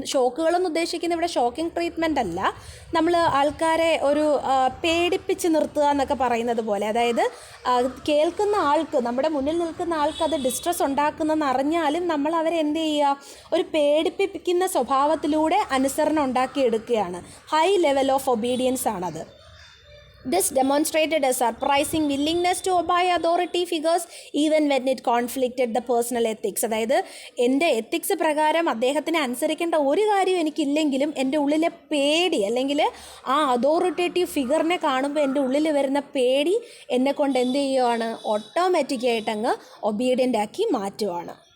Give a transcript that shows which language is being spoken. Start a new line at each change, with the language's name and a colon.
Malayalam: ഷോക്കുകളെന്ന് ഉദ്ദേശിക്കുന്നത് ഇവിടെ shocking treatment അല്ല, നമ്മൾ ആൾക്കാരെ ഒരു പേടിപ്പിച്ച് നിർത്തുക എന്നൊക്കെ പറയുന്നത് പോലെ. അതായത് കേൾക്കുന്ന ആൾക്ക്, നമ്മുടെ മുന്നിൽ നിൽക്കുന്ന ആൾക്ക് അത് ഡിസ്ട്രെസ് ഉണ്ടാക്കുന്നതെന്ന് അറിഞ്ഞാലും നമ്മൾ അവരെ എന്ത് ചെയ്യുക, ഒരു പേടിപ്പിക്കുന്ന സ്വഭാവത്തിലൂടെ അനുസരണം ഉണ്ടാക്കിയെടുക്കുകയാണ്.
English: high level of obedience
Malayalam: ആണത്.
English: This demonstrated a surprising willingness to obey authority figures even when it conflicted the personal ethics.
Malayalam: അതായത് എൻ്റെ എത്തിക്സ് പ്രകാരം അദ്ദേഹത്തിനെ അനുസരിക്കേണ്ട ഒരു കാര്യം എനിക്കില്ലെങ്കിലും എൻ്റെ ഉള്ളിലെ പേടി അല്ലെങ്കിൽ ആ അതോറിറ്റേറ്റീവ് ഫിഗറിനെ കാണുമ്പോൾ എൻ്റെ ഉള്ളിൽ വരുന്ന പേടി എന്നെ കൊണ്ട് എന്ത് ചെയ്യുവാണ്, ഓട്ടോമാറ്റിക്കായിട്ട് അങ്ങ് ഒബീഡിയൻ്റ് ആക്കി മാറ്റുവാണ്.